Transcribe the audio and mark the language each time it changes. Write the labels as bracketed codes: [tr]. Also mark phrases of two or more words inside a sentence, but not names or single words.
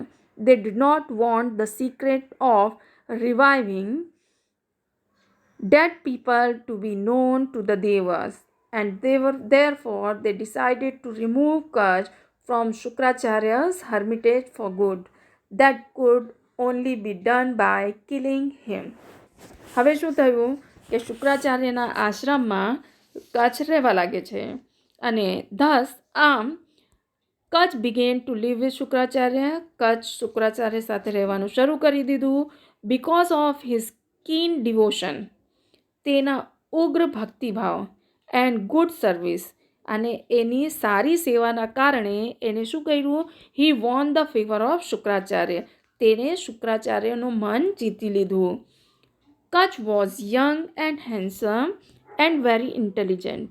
[en] They did not want the secret of reviving dead people to be known to the Devas, and therefore they decided to remove Kutch from Shukracharya's hermitage for good. That could only be done by killing him. [gu] હવે શું થયું કે શુક્રાચાર્યના આશ્રમમાં કચ્છ રહેવા લાગે છે. [en] અને thus આમ કચ્છ began to live with Shukracharya. [gu] કચ્છ શુક્રાચાર્ય સાથે રહેવાનું શરૂ કરી દીધું. [en] Because of his keen devotion, [gu] તેના ઉગ્ર ભક્તિભાવ [en] and good service [gu] અને એની સારી સેવાના કારણે એને શું કર્યું? [en] he won the favor of Shukracharya. [gu] તેણે શુક્રાચાર્યનું મન જીતી લીધું. [en] Kutch was young and handsome and very intelligent.